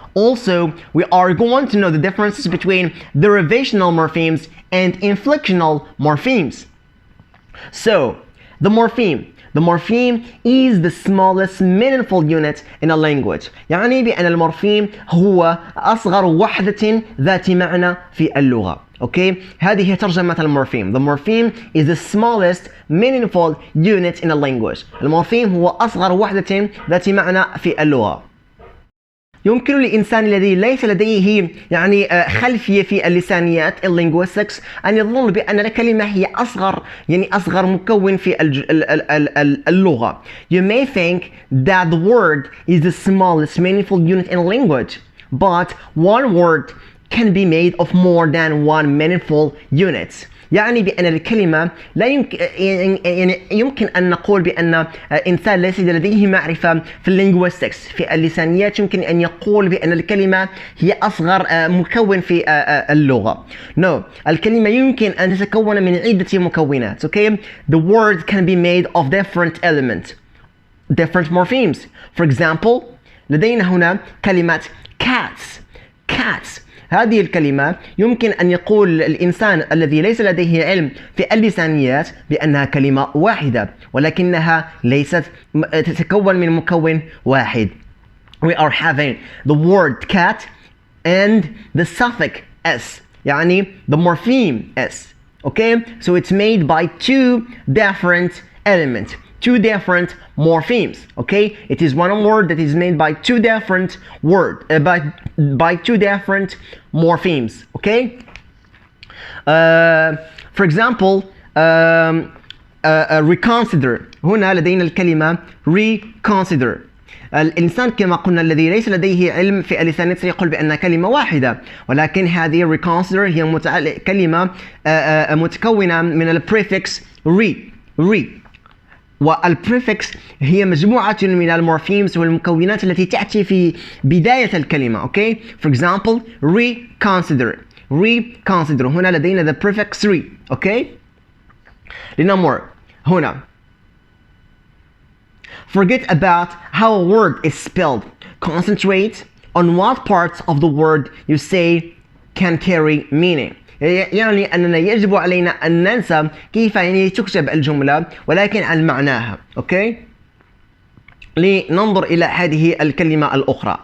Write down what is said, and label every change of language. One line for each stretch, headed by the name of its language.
English: Also, we are going to know the differences between derivational morphemes and inflectional morphemes. So, the morpheme is the smallest meaningful unit in a language.
Arabic: يعني بأن المورفيم هو أصغر وحدة ذات معنى في اللغة. Okay, هذه هي ترجمة المورفيم.
English: The morpheme is the smallest meaningful unit in a language.
Arabic: المورفيم هو أصغر وحدة ذات معنى في اللغة. يمكن للإنسان الذي ليس لديه يعني خلفية في اللسانيات linguistics أن يظن بأن الكلمة هي أصغر مكون في اللغة.
English: You may think that the word is the smallest meaningful unit in a language, but one word can be made of more than one meaningful units.
Arabic: يعني بأن الكلمة لا يمكن أن نقول بأن إنسان ليس لديه معرفة في اللينغويستكس في اللسانيات يمكن أن يقول بأن الكلمة هي أصغر مكون في اللغة.
English: No,
Arabic: الكلمة يمكن أن تتكون من عدة مكونات.
English: Okay, the word can be made of different elements. different morphemes. For example,
Arabic: لدينا هنا كلمة cats. هذه الكلمة يمكن أن يقول الإنسان الذي ليس لديه علم في اللسانيات بأنها كلمة واحدة، ولكنها ليست تتكون من مكون واحد.
English: We are having the word cat and the suffix s, يعني the morpheme s. Okay, so it's made by two different elements, two different morphemes. Okay, it is one word that is made by two different by two different morphemes. Okay, for example, reconsider.
Arabic: هنا لدينا الكلمة reconsider. الإنسان كما قلنا الذي ليس لديه علم في اللسانيات سيقول بأنها كلمة واحدة، ولكن هذه reconsider هي كلمة متكونة من البريفكس re. والبريفكس هي مجموعة من المورفيمز والمكونات التي تأتي في بداية الكلمة.
English: Okay, for example, reconsider.
Arabic: هنا لدينا the prefix re. Okay, لنمر هنا.
English: Forget about how a word is spelled. Concentrate on what parts of the word you say can carry meaning.
Arabic: يعني أننا يجب علينا أن ننسى كيف يعني تكتب الجملة ولكن عن معناها. أوكي؟ لننظر إلى هذه الكلمة الأخرى.